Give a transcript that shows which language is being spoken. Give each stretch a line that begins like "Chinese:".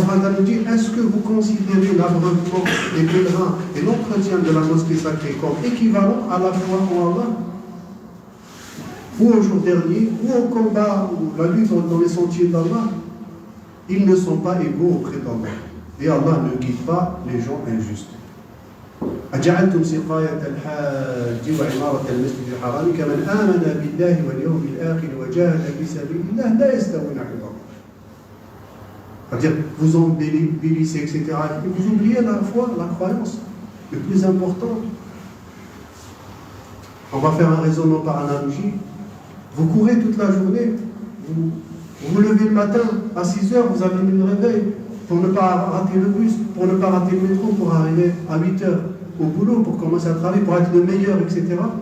French: Allah nous dit, est-ce que vous considérez l'abreuvement des pèlerins et l'entretien de la mosquée sacrée comme équivalent à la foi en Allah, ou au jour dernier, ou au combat, ou la lutte dans les sentiers d'Allah? Ils ne sont pas égaux auprès d'Allah. Et Allah ne guide pas les gens injustes.
Arabic: أجعلتم سقاية الحاج وعمارة المسجد الحرام كمن آمن بالله واليوم الآخر وجاهد في سبيل الله لا يستوون عند الله.
French: C'est-à-dire, vous embellissez, etc. Et vous oubliez la foi, la croyance, le plus important. On va faire un raisonnement par analogie. Vous courez toute la journée, vous vous levez le matin à 6 heures, vous avez mis le réveil pour ne pas rater le bus, pour ne pas rater le métro, pour arriver à 8 heures au boulot, pour commencer à travailler, pour être le meilleur, etc.